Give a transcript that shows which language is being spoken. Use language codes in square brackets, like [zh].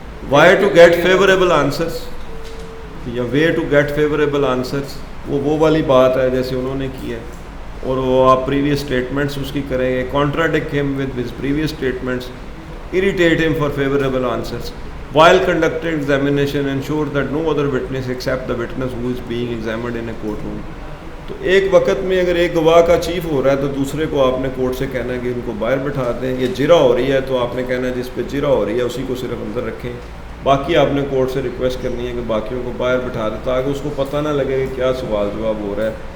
[en] why to get favourable answers [ur] یا way to get favourable answers, وہ والی بات ہے جیسے انہوں نے کی ہے, اور وہ آپ پریویس اسٹیٹمنٹس اس کی کریں گے. [en] Contradict him with his previous statements, irritate him for favourable answers. While conducting examination, ensure that no other witness except the witness who is being examined in a courtroom. [ur] تو ایک وقت میں اگر ایک گواہ کا چیف ہو رہا ہے تو دوسرے کو آپ نے کورٹ سے کہنا ہے کہ ان کو باہر بٹھا دیں. یہ جرا ہو رہی ہے تو آپ نے کہنا ہے جس پہ جرا ہو رہی ہے اسی کو صرف اندر رکھیں, باقی آپ نے کورٹ سے ریکویسٹ کرنی ہے کہ باقیوں کو باہر بٹھا دیں تاکہ اس کو پتہ نہ لگے کہ کیا سوال جواب ہو رہا ہے.